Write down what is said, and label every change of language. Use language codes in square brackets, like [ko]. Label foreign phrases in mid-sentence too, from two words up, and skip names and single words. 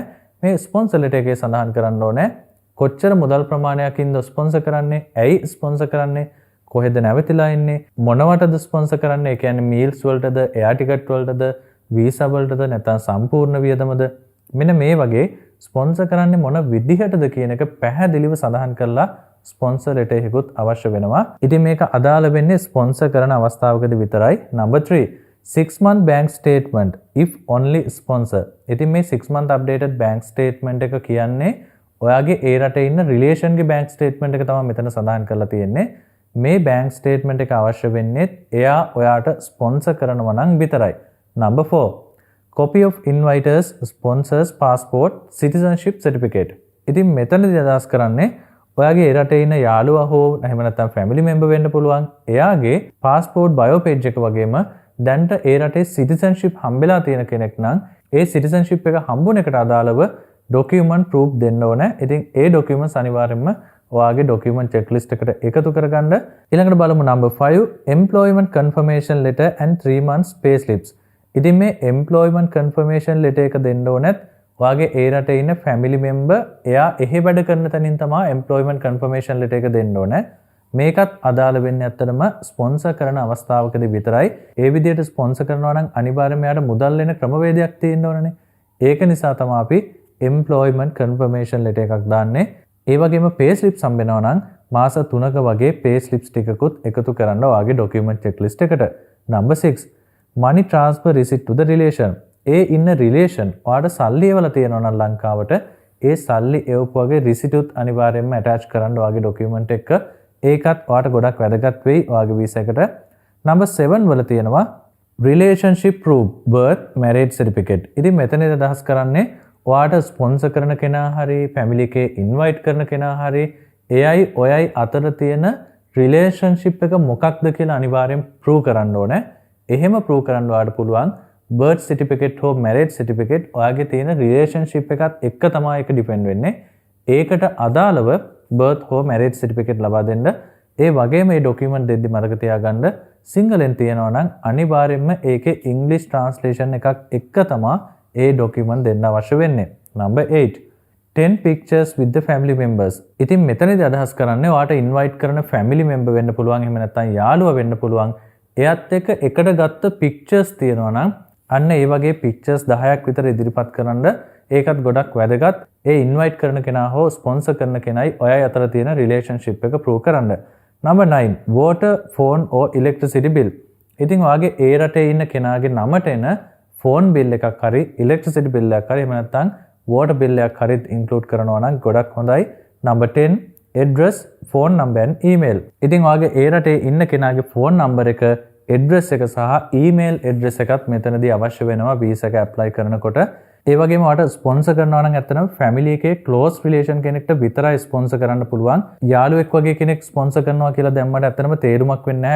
[si] මේ [en] sponsor letter [si] එකේ සඳහන් කරන්න ඕනේ කොච්චර මුදල් ප්‍රමාණයකින්ද ස්පොන්සර් කරන්නේ, ඇයි ස්පොන්සර් කරන්නේ, කොහෙද නැවතිලා ඉන්නේ, මොනවටද ස්පොන්සර් කරන්නේ, ඒ කියන්නේ මීල්ස් වලටද, [en] air ticket [si] වලටද, වීසා වලටද නැත්නම් සම්පූර්ණ වියදමද, මෙන්න මේ වගේ ස්පොන්සර් කරන්නේ මොන විදිහටද කියන එක පැහැදිලිව සඳහන් කරලා [en] sponsor letter [si] එකකුත් අවශ්‍ය වෙනවා. ඉතින් මේක අදාළ වෙන්නේ ස්පොන්සර් කරන අවස්ථාවකදී විතරයි. [en] Number 3 6 month bank statement if only sponsor. [si] ඉතින් මේ [en] 6 month updated bank statement [si] එක කියන්නේ ඔයාගේ ඒ රටේ ඉන්න රිලේෂන්ගේ [en] bank statement [si] එක තමයි මෙතන සඳහන් කරලා තියෙන්නේ. මේ [en] bank statement [si] එක අවශ්‍ය වෙන්නේ එයා ඔයාට ස්පොන්සර් කරනවා නම් විතරයි. [en] Number 4 copy of inviters sponsors passport citizenship certificate. [si] ඉතින් මෙතනදී අදහස් කරන්නේ ඔයාගේ ඒ රටේ ඉන්න යාළුවා හෝ එහෙම නැත්නම් [en] family member [si] වෙන්න පුළුවන්. එයාගේ [en] passport bio page [si] එක වගේම දැන්ට ඒ රටේ citizenship හම්බෙලා තියෙන කෙනෙක් නම් ඒ citizenship එක හම්බුන එකට අදාළව [en] document proof [si] දෙන්න ඕනේ. ඉතින් ඒ documents අනිවාර්යයෙන්ම ඔයාගේ [en] document checklist [si] එකට එකතු කරගන්න. ඊළඟට බලමු [en] number 5 employment confirmation letter and 3 months pay slips. [si] ඉතින් මේ [en] employment confirmation letter [si] එක දෙන්න ඕනෙත් ඔයාගේ ඒ රටේ ඉන්න [en] family member [si] එයා එහෙ වැඩ කරන තැනින් තමයි [en] employment confirmation letter [si] එක දෙන්න ඕනේ. මේකත් අදාළ වෙන්නේ ඇත්තටම ස්පොන්සර් කරන අවස්ථාවකදී විතරයි. ඒ විදිහට ස්පොන්සර් කරනවා නම් අනිවාර්යයෙන්ම යාට මුදල් වෙන ක්‍රමවේදයක් තියෙන්න ඕනනේ. ඒක නිසා තමයි අපි [en] employment confirmation letter [si] එකක් දාන්නේ. ඒ වගේම [en] pay slips [si] හම්බෙනවා නම් මාස 3ක වගේ [en] pay slips [si] ටිකකුත් එකතු කරන්න ඔයාගේ [en] document checklist [si] එකට. [en] Number 6 money transfer receipt to the relation. [si] ඒ ඉන්න රිලේෂන් ඔයාට සල්ලි එවලා තියෙනවා නම් ලංකාවට ඒ සල්ලි එවපුවගේ රිසිට් උත් අනිවාර්යයෙන්ම ඇටච් කරන්න ඔයාගේ ડોකියුමන්ට් එක. ඒකත් ඔයාට ගොඩක් වැදගත් වෙයි ඔයාගේ වීසා එකට. [en] Number 7 [si] වල තියෙනවා [en] relationship proof birth marriage certificate. [si] ඉතින් මෙතනදී අදහස් කරන්නේ ඔයාට ස්පොන්සර් කරන කෙනා හරි family එකේ invite කරන කෙනා හරි එයයි ඔයයි අතර තියෙන relationship එක මොකක්ද කියලා අනිවාර්යෙන් prove කරන්න ඕනේ. එහෙම prove කරන්න ඔයාට පුළුවන් [en] birth certificate [si] හෝ [en] marriage certificate [si] ඔයාගේ තියෙන relationship එකත් එක්ක තමයි ඒක depend වෙන්නේ. ඒකට අදාළව birth හෝ [en] marriage certificate [si] ලබා දෙන්න. ඒ වගේම මේ document දෙද්දි මතක තියාගන්න සිංහලෙන් තියෙනවා නම් අනිවාර්යයෙන්ම ඒකේ ඉංග්‍රීසි ට්‍රාන්ස්ලේෂන් එකක් එක්ක තමයි ඒ ડોකියුමන්ට් දෙන්න අවශ්‍ය වෙන්නේ. [en] number 8 10 pictures with the family members. [si] ඉතින් මෙතනදී අදහස් කරන්නේ ඔයාට ඉන්වයිට් කරන family member වෙන්න පුළුවන්, එහෙම නැත්නම් යාළුවා වෙන්න පුළුවන්. එයත් එක්ක එකට ගත්ත pictures තියෙනවා නම් අන්න ඒ වගේ pictures 10ක් විතර ඉදිරිපත් කරන්න. ඒකත් ගොඩක් වැදගත්. ඒ ඉන්වයිට් කරන කෙනා හෝ ස්පොන්සර් කරන කෙනයි ඔයයි අතර තියෙන රිලේෂන්ෂිප් එක ප්‍රූව් කරන්න. [en] number 9 water, phone or electricity bill. [si] ඉතින් ඔයාගේ ඒ රටේ ඉන්න කෙනාගේ නමට එන [en] phone bill [si] එකක් හරි [en] electricity bill [si] එකක් හරි එහෙම නැත්නම් [en] water bill [si] එකක් හරි ඉන්ක්ලූඩ් කරනවා නම් ගොඩක් හොඳයි. [en] number 10 address, phone number and email. [si] ඉතින් ඔයාගේ ඒ රටේ ඉන්න කෙනාගේ [en] phone number [si] එක, address එක සහ [en] email address [si] එකත් මෙතනදී අවශ්‍ය වෙනවා වීසා එක ඇප්ලයි කරනකොට. ඒ වගේම ඔයාට ස්පොන්සර් කරනවා නම් ඇත්තටම ෆැමිලි එකේ [en] close relation [si] කෙනෙක්ට විතරයි ස්පොන්සර් කරන්න පුළුවන්. යාළුවෙක් වගේ කෙනෙක් ස්පොන්සර් කරනවා කියලා දැම්මට ඇත්තටම තේරුමක් වෙන්නේ නැහැ.